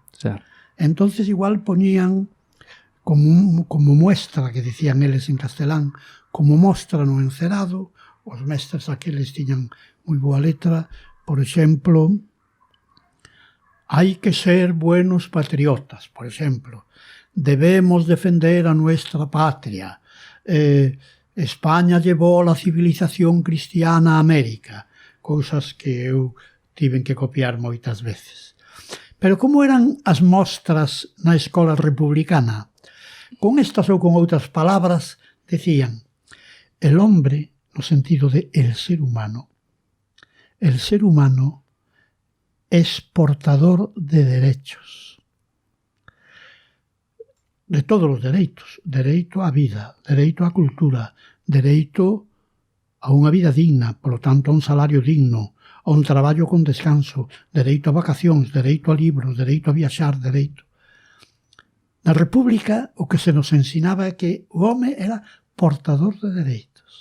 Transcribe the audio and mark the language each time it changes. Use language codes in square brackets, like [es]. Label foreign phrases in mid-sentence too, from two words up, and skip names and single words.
[gl] Entonces igual poñían como muestra, que dicían eles en castelán, como mostra no encerado. Os mestres aqueles tiñan moi boa letra. Por exemplo, hai que ser [es] buenos patriotas, [gl] por exemplo. [es] Debemos defender a nuestra patria. España llevó la civilización cristiana a América. [gl] Cousas que eu tiven que copiar moitas veces. Pero como eran as mostras na escola republicana? Con estas ou con outras palabras, decían: [es] el hombre, [gl] no sentido de [es] el ser humano es portador de derechos. [gl] De todos os dereitos. Dereito á vida, dereito á cultura, dereito a unha vida digna, polo tanto a un salario digno, a un traballo con descanso, dereito a vacacións, dereito a libros, dereito a viaxar, dereito. Na República o que se nos ensinaba é que o home era portador de dereitos.